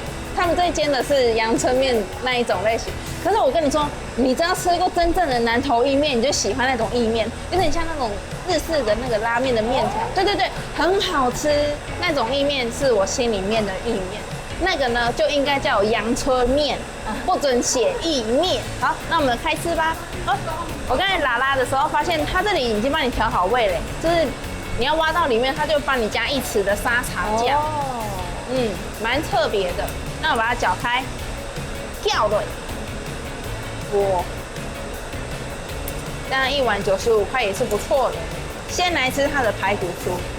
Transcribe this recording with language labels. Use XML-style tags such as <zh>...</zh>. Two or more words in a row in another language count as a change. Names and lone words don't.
<zh>他們這一間的是陽春麵那一種類型，可是我跟你說，你只要吃過真正的南投意麵，你就喜歡那種意麵，有點像那種日式的那個拉麵的麵條。對對對，很好吃，那種意麵是我心裡面的意麵。那個呢就應該叫陽春麵，不准寫意麵。好，那我們開吃吧。我剛才拉的時候發現，它這裡已經幫你調好味嘞，就是你要挖到裡面，它就幫你加1匙的沙茶醬。蠻特別的。那我把它攪開，跳了。哇，當然1碗95塊也是不錯的。先來吃它的排骨酥。</zh>